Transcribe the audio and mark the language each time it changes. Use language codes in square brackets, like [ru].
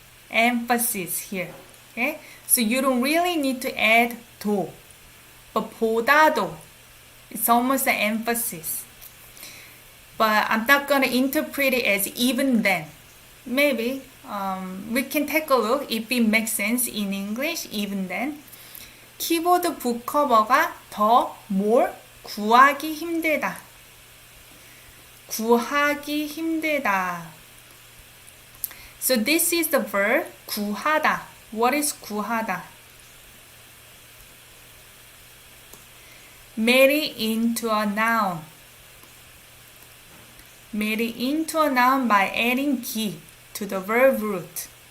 [en] Emphasis here. Okay? So you don't really need to add 도. But 보다도. It's almost an emphasis. But I'm not going to interpret it as even then. Maybe. We can take a look if it makes sense in English, even then. [ko] 키보드 북커버가 더 more 구하기 힘들다. 구하기 힘들다. [en] So this is the verb 구하다. What is 구하다? Made it into a noun. Made it into a noun by adding 기 to the verb root.